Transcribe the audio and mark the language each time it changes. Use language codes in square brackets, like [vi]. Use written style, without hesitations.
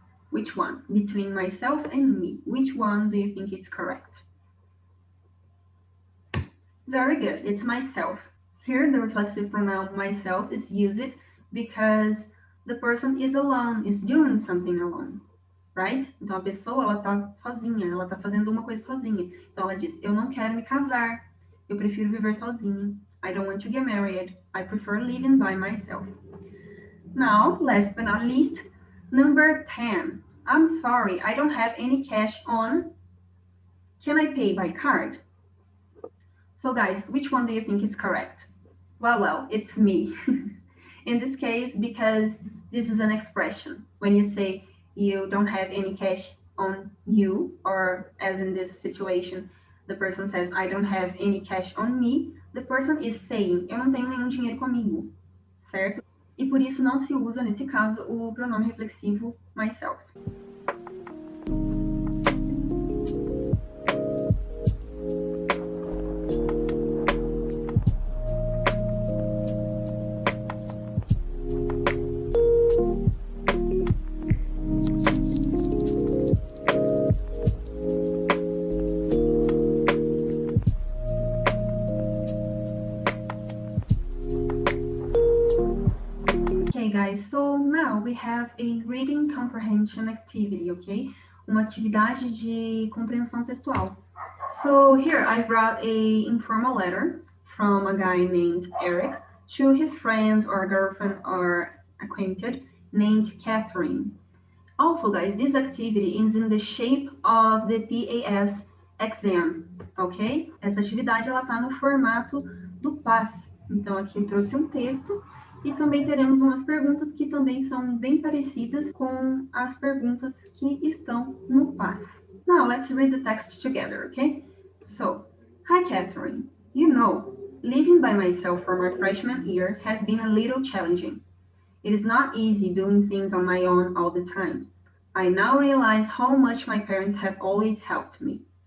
[en] Which one? Between myself and me. Which one do you think is correct? Very good, it's myself. Here the reflexive pronoun myself is used because the person is alone, is doing something alone, right? [pt] Então a pessoa, ela tá sozinha, ela tá fazendo uma coisa sozinha. Então ela diz, eu não quero me casar, eu prefiro viver sozinha. [en] I don't want to get married. I prefer living by myself. Now, last but not least, number 10. I'm sorry, I don't have any cash on. Can I pay by card? So guys, which one do you think is correct? Well, it's me. In this case, because this is an expression. When you say you don't have any cash on you, or as in this situation, the person says, I don't have any cash on me, the person is saying, [pt] eu não tenho nenhum dinheiro comigo, certo? E por isso não se usa, nesse caso, o pronome reflexivo myself. [en] Guys, so now we have a reading comprehension activity, okay? [pt] uma atividade de compreensão textual. [en] So here I brought a informal letter from a guy named Eric to his friend or girlfriend or acquainted named Catherine. Also, guys, this activity is in the shape of the PAS exam, ok? [pt] Essa atividade ela está no formato do PAS. Então, aqui eu trouxe um texto e também teremos umas perguntas que também são bem parecidas com as perguntas que estão no PAS. [en] Now, let's read the text together, okay? So, hi, Catherine. You know, living by myself for my freshman year has been a little challenging. It is not easy doing things on my own all the time. I now realize how much my parents have always helped me.